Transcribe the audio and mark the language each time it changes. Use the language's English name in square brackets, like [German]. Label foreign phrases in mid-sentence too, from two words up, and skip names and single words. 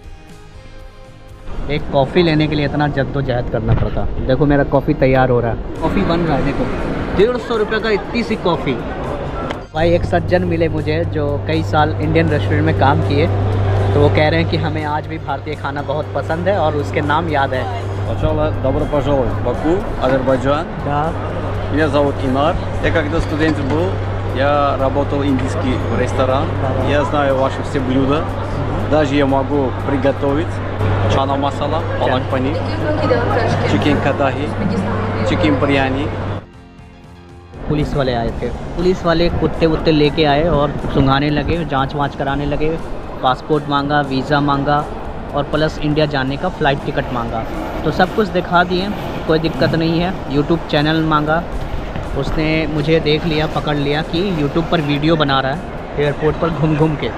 [Hindi] एक कॉफ़ी लेने के लिए इतना जद्दोजहद करना पड़ता। देखो मेरा कॉफ़ी तैयार हो रहा है, कॉफ़ी बन रहा है। देखो 150 रुपये का इतनी सी कॉफ़ी। भाई एक सज्जन मिले मुझे जो कई साल इंडियन रेस्टोरेंट में काम किए, तो वो कह रहे हैं कि हमें आज भी भारतीय खाना बहुत पसंद है और उसके नाम याद है। [Russian] Сначала добро пожаловать в Баку, Азербайджан. Да. Меня зовут Инар. Я когда студент был, я работал индийский ресторан. Я знаю ваши все блюда. Даже я могу приготовить чана масала, палак панир, чикен кадахи, чикен बिरयानी। [Hindi] पुलिस वाले आए थे। पुलिस वाले कुत्ते वुत्ते लेके आए और सुंघाने लगे, जांच वाँच कराने लगे। पासपोर्ट मांगा, वीज़ा मांगा और प्लस इंडिया जाने का फ़्लाइट टिकट मांगा। तो सब कुछ दिखा दिए, कोई दिक्कत नहीं है। यूट्यूब चैनल मांगा, उसने मुझे देख लिया, पकड़ लिया कि यूट्यूब पर वीडियो बना रहा है एयरपोर्ट पर घूम घूम के।